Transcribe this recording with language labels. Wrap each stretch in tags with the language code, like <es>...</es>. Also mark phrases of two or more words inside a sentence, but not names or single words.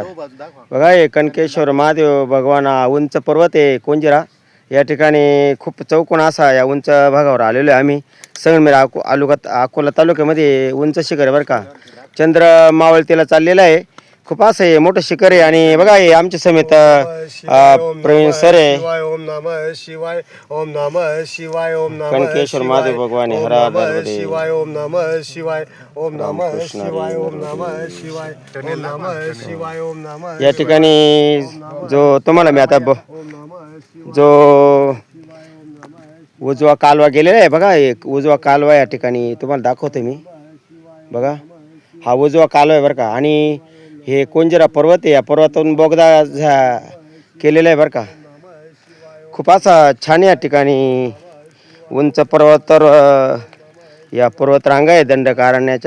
<mr>बघा हे कनकेश्वर महादेव भगवान हा उंच पर्वत आहे कोंजिरा. या ठिकाणी खूप चौकोन असा या उंच भागावर आलेलो आहे आम्ही. संगमेर अकोला तालुक्यामध्ये उंच शिखर आहे बरं का. चंद्र मावळतीला चाललेला आहे. खूप असं आहे मोठं शिखर आहे. आणि बघा हे आमच्या समेत प्रवीण सर आहे.</mr> <sa>ओम नमः शिवाय ओम नमः शिवाय ओम नमः कनकेश्वर महादेव भगवान ओम हर नमः नर्मदे. शिवाय ओम नमः शिवाय ओम नमः रामकृष्ण हरी शिवाय ओम नर्मदे. नमः शिवाय ओम नमः शिवाय ओम नमः</sa> <mr>या ठिकाणी जो तुम्हाला मी आता</mr> <sa>ओम नमः शिवाय</sa> <mr>जो उजवा कालवा गेलेला आहे बघा. एक उजवा कालवा या ठिकाणी तुम्हाला दाखवतो मी. बघा हा उजवा कालवा आहे बरं का. आणि हे कोंजिरा पर्वत आहे. या पर्वतातून बोगदा केलेला आहे बरं का. खूप असा छान या ठिकाणी उंच पर्वतावर या पर्वतरांगा आहे दंडकारण्याच्या.</mr>